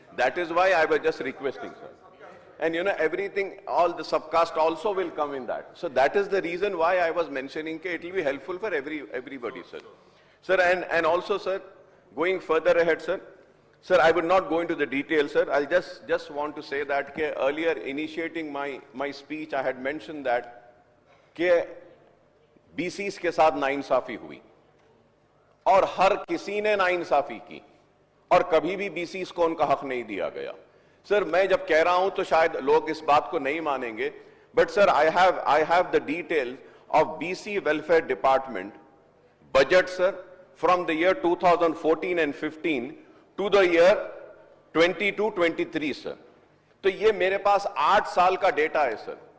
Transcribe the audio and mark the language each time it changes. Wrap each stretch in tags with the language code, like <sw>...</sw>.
<en>That is why I was just requesting, sir. And everything, all the subcast also will come in that. So that is the reason why I was mentioning that it will be helpful for everybody, sir. Sir, and also, sir, going further ahead, sir, I would not go into the details, sir. I'll just want to say that earlier initiating my speech, I had mentioned that</en> <hi>BCs के साथ नाइंसाफी हुई और हर किसी ने नाइंसाफी की और कभी भी BCs को उनका हक नहीं दिया गया. सर, मैं जब कह रहा हूं तो शायद लोग इस बात को नहीं मानेंगे,</hi> <en>but sir, I have the details of BC Welfare Department budget, sir, from the year 2014 and 15 to the year 22-23, sir.</en> <hi>तो ये मेरे पास 8 साल का डेटा है, सर.</hi>